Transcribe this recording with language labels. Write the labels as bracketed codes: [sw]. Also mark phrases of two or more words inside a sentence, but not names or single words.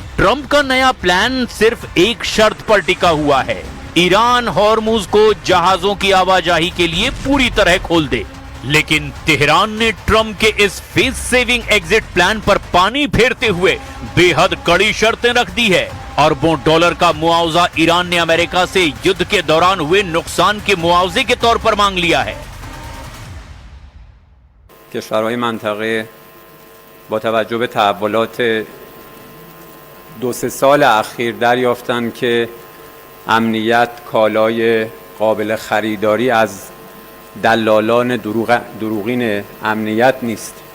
[hi] ट्रंप का नया प्लान सिर्फ एक शर्त पर टिका हुआ है, ईरान हॉर्मुज को जहाजों की आवाजाही के लिए पूरी तरह खोल दे। लेकिन तेहरान ने ट्रंप के इस [en] face saving exit plan [hi] पर पानी फेरते हुए बेहद कड़ी शर्तें रख दी है। अरबों डॉलर का मुआवजा ईरान ने अमेरिका से युद्ध के दौरान हुए नुकसान के मुआवजे के तौर पर मांग लिया है। [fa] کشورهای منطقه با توجه به تحولات 2-3 سال اخیر دریافتند که امنیت کالای قابل خریداری از دلالان دروغین امنیت نیست.